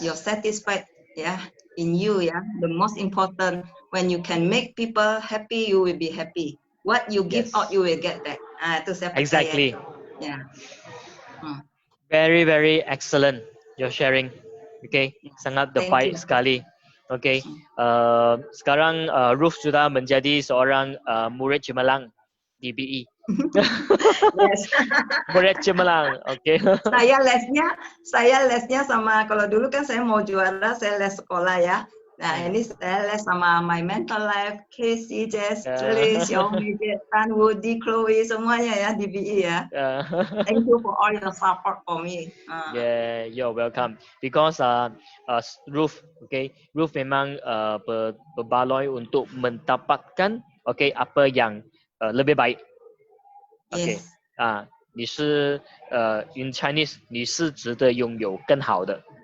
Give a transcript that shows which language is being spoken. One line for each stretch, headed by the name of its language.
English: you're satisfied, yeah, in you, yeah. The most important, when you can make people happy, you will be happy. What you give Yes. out, you will get back.
Indonesian: Itu saya percaya.
English: Exactly. Yeah. Very very excellent your sharing.
Indonesian: Okay, sangat
English: Thank
Indonesian: baik
English: you.
Indonesian: sekali. Okay, sekarang Ruth sudah menjadi seorang murid cemerlang di BE.
English: Yes.
Indonesian: Murid cemerlang, okay. Saya lesnya sama, kalau dulu kan saya mau juara, saya les sekolah ya. Nah, ini saya les sama My Mental Life, Casey, Jess, Tris, Xiaomi, Tan, Woody, Chloe, semuanya ya di BE ya.
English: Thank you for all your support for me. Yeah, you're welcome. Because
Malay: Ruth, okay, Ruth memang berbaloi untuk mendapatkan, okay, apa yang lebih baik.
English: Okay. Yes.
Chinese: 你是
English: in Chinese
Chinese: 你是值得拥有更好的。